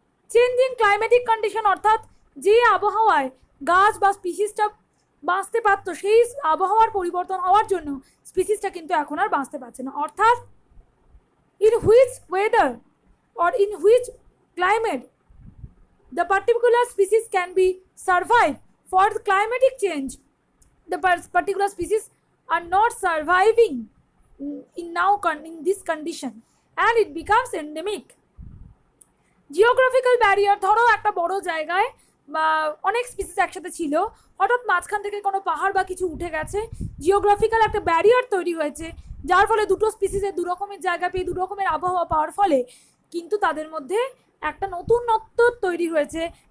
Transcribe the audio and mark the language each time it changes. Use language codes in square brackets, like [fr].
[bn] Changing climatic condition, অর্থাৎ যে আবহাওয়ায় গাছ বা স্পিসিসটা বাঁচতে পারতো সেই আবহাওয়ার পরিবর্তন হওয়ার জন্য স্পিসিসটা কিন্তু এখন আর বাঁচতে পারছে না, অর্থাৎ [en] in which weather or in which climate the particular species can be survive. For the climatic change, the particular species are not surviving in this condition and it becomes endemic. [bn] Geographical barrier, ধরো একটা বড় জায়গায় বা অনেক species একসাথে ছিল, হঠাৎ মাঝখান থেকে কোনো পাহাড় বা কিছু উঠে গেছে, জিওগ্রাফিক্যাল একটা ব্যারিয়ার তৈরি হয়েছে, যার ফলে দুটো স্পিসিসের দু রকমের জায়গা পেয়ে দু রকমের আবহাওয়া পাওয়ার ফলে কিন্তু তাদের মধ্যে একটা নতুনত্ব তৈরি হয়েছে।